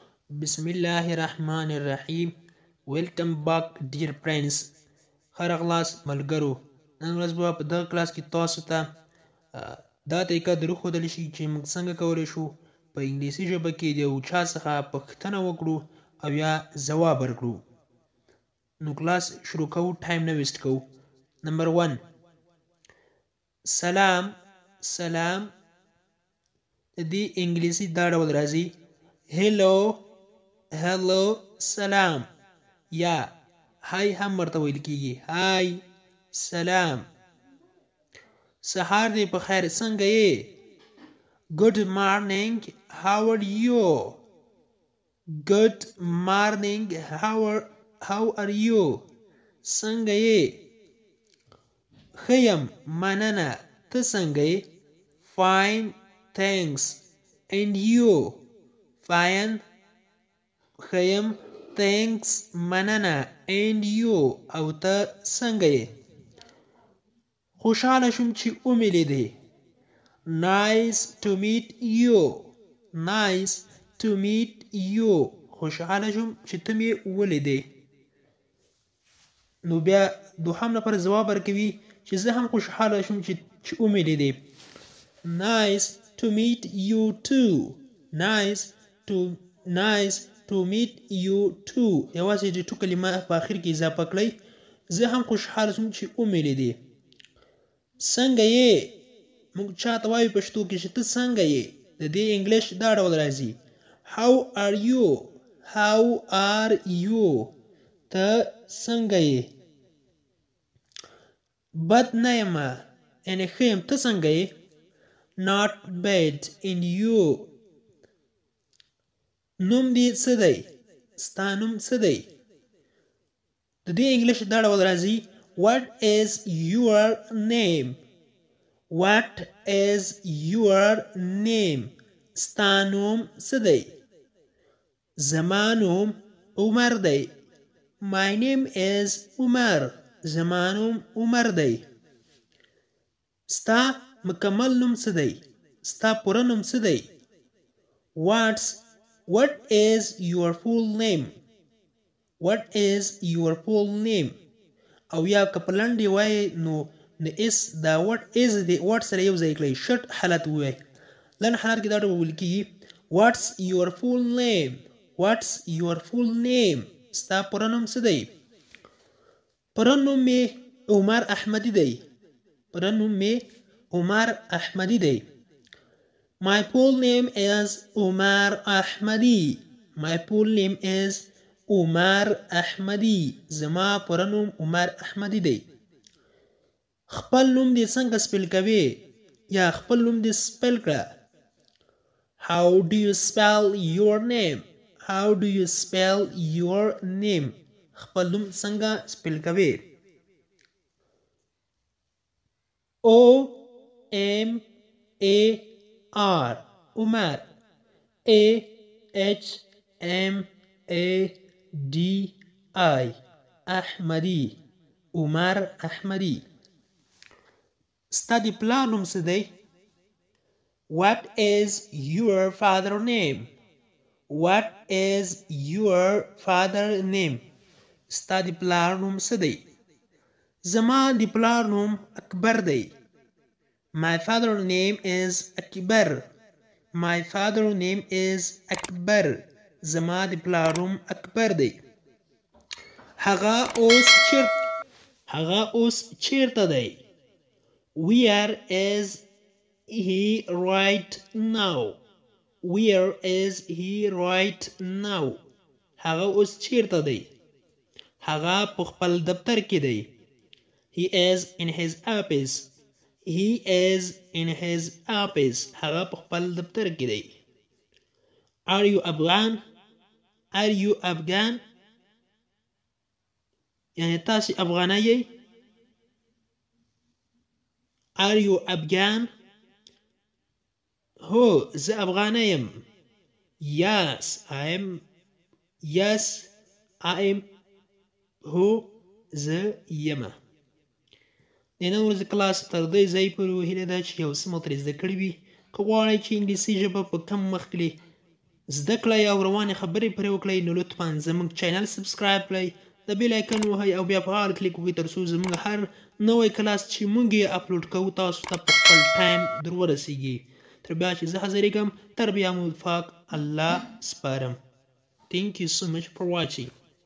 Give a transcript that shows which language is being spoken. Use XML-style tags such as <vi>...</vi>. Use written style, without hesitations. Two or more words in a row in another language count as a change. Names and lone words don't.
<ar>بسم الله الرحمن الرحيم.</ar> <en>Welcome back dear friends.</en> <ps>ښه راغلاست ملګرو. نن ورځ به په دغه کلاس کې تاسو ته دا طریقه درښودلی شي چې موږ څنګه کولی شو په انګلیسي ژبه کې د یو چا څخه پوښتنه وکړو او یا ځواب ورکړو. نو کلاس شروع کوو، ټایم نه ویسټ کوو. نمبر 1 سلام. سلام د دې انګلیسي دا ډول راځي:</ps> <en>hello, hello,</en> <ps>سلام. یا هاي هم ورته ویل کیږي، هاي، سلام. سهار دې په خیر، څنګه یې؟</ps> <en>Good morning, how are you? Good morning, how are you?</en> <ps>څنګه یې؟ ښه یم، مننه. ته څنګه یې؟</ps> <en>Fine, thanks. And you? Fine.</en> <ps>ښه یم،</ps> <en>thanks. مننه. And you?</en> <ps>او ته څنګه یې؟ خوشحاله شوم چې ومې.</ps> <en>Nice to meet you. Nice to meet you.</en> <ps>خوشحاله شوم چې ته مې ولیدې. نو بیا دوهم نفر ځواب ورکوي چې زه هم خوشحاله شوم چې ومې لیدې.</ps> <en>Nice to meet you too. Nice to meet you too.</en> <ps>یوازې د تو کلمه په آخر کې اضافه کړئ. زه هم خوشحاله شوم چې ومې لیدې. څنګه یې؟ موږ چاته وایو پښتو کې چې ته څنګه یې. د دې انګلیش دا ډول راځي:</ps> <en>How are you? How are you?</en> <ps>ته څنګه یې؟ بد نه یم، یعنې ښه یم. ته څنګه یې؟</ps> <en>Not bad. And you?</en> <ps>نوم دې څه دی؟ ستا نوم څه دی؟ د دې انګلیش دا ډول راځي:</ps> <en>What is your name? What is your name?</en> <ps>ستا نوم څه دی؟ زما نوم عمر دی.</ps> <en>My name is</en> <ps>عمر. زما نوم عمر دی. ستا مکمل نوم څه دی؟ ستا پوره نوم څه دی؟</ps> <en>What is your full name? What is your full name?</en> <ps>او یا که په لنډ وایي نو د اس دا</ps> <en>what is</en> <ps>د what سره یو ځای کړئ، شرط حالت ووایي. لنډ حالت کې دا ډول ویل کېږي:</ps> <en>What's your full name? What's your full name?</en> <ps>ستا پوره نوم څه دی؟ پوره نوم مې عمر احمدي دی. پوره نوم مې عمر احمدي دی.</ps> <en>My full name is Umar Ahmadi. My full name is Umar Ahmadi.</en> <ps>زما پوره نوم عمر احمدي دی. خپل نوم دې څنګه سپیل کوي؟ یا خپل نوم دې سپیل کړه. How do you spell your name? How do you spell your name? خپل نوم څنګه سپیل کوي؟ O-M-A-R عمر. A-H-M-A-D-I احمدي. عمر احمدي. ستا د پلار نوم څه دی؟</ps> <en>What is your father name? What is your father name?</en> <ps>ستا د پلار نوم څه دی؟ زما د پلار نوم اکبر دی.</ps> <en>My father name is اکبر. My father name is اکبر.</en> <ps>زما د پلار نوم اکبر دی. هغه اوس چیرته دی؟</ps> <en>Where is he right now? Where is he right now?</en> <ps>هغه اوس چیرته دی؟ هغه په خپل دفتر کې دی.</ps> <en>He is in his office. He is in his office.</en> <ps>هغه په خپل دفتر کې دی.</ps> <en>Are you Afghan? Are you Afghan?</en> <ps>یعنی تاسو افغانه یې؟</ps> <en>Are you Afghan?</en> <ps>هو، زه افغانه یم.</ps> <en>Yes, I am. Yes, I am.</en> <ps>هو، زه یمه. د نن ورځې کلاس تر دې ځای پورې هیله ده چې یو څه مو ترې زده کړي وي. که غواړئ چې انګلیسي ژبه په کم مخکې زده کړئ او روانې خبرې پرې وکړئ نو لطفا زموږ چینل سبسکرایب کړئ د</ps> <en>bell icon</en> <ps>وهئ او بیا په هغه کلیک وکړئ تر څو زموږ هر نوی کلاس چې موږ یې اپلوډ کوو تاسو ته په خپل ټایم در ورسیږي تر بیا چې زه حاضرېږم تر بیا مو پاک الله سپارم.</ps> <en>Thank you so much for watching.</en>